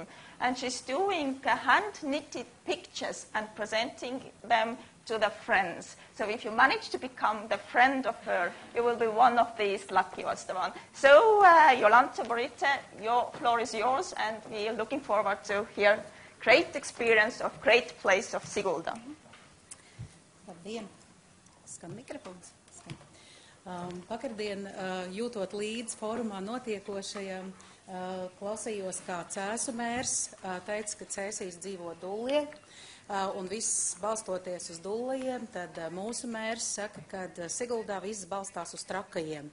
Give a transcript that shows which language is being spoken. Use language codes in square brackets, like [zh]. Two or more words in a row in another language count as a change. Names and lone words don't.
[en] And she's doing hand-knitted pictures and presenting them to the friends. So if you manage to become the friend of her, you will be one of these lucky ones. So Jolanta Borite, your floor is yours, and we are looking forward to hear great experience of great place of Sigulda. [lv] Labdien! Skan mikrofons. Vakardien jūtot līdz fórumā notiekošajam, klausījos, kā Cēsu mērs teica, ka Cēsīs dzīvo dullie, un viss balstoties uz dulliem, tad mūsu mērs saka, ka Siguldā viss balstās uz trakajiem.